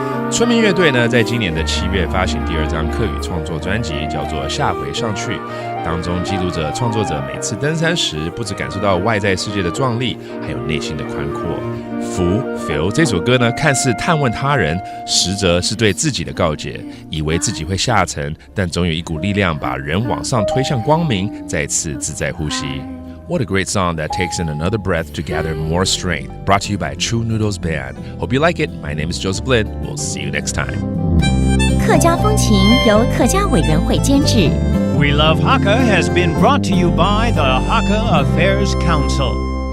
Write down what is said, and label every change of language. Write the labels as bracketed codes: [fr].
[zh] 春面乐队呢，在今年的7月发行第2张客语创作专辑，叫做《下回上去》，当中记录着创作者每次登山时，不只感受到外在世界的壮丽，还有内心的宽阔。 Feel 这首歌呢，看似探问他人，实则是对自己的告诫，以为自己会下沉，但总有一股力量把人往上推向光明，再次自在呼吸。 [en] What a great song that takes in another breath to gather more strength. Brought to you by True Noodles Band. Hope you like it. My name is Joseph Lin. We'll see you next time. [zh] 客家风情由客家委员会监制。 [en] We Love Hakka has been brought to you by the Hakka Affairs Council.